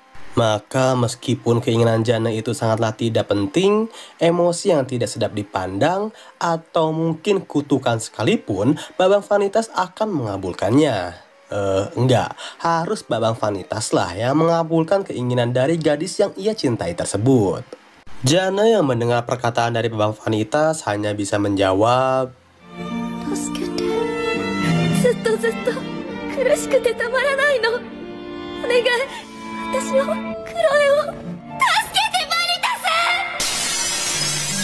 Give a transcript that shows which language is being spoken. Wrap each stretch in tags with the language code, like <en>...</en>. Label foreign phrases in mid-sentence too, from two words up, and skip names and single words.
<id>Maka meskipun keinginan Jane itu sangatlah tidak penting, emosi yang tidak sedap dipandang, atau mungkin kutukan sekalipun, Babang Vanitas akan mengabulkannya. Enggak, harus Babang Vanitas lah yang mengabulkan keinginan dari gadis yang ia cintai tersebut. Jana yang mendengar perkataan dari Babang Vanitas hanya bisa menjawab,</id> <ja>助けて。ずっとずっと苦しくてたまらないの。お願い、私を、クロエを、助けてバニタス。</ja>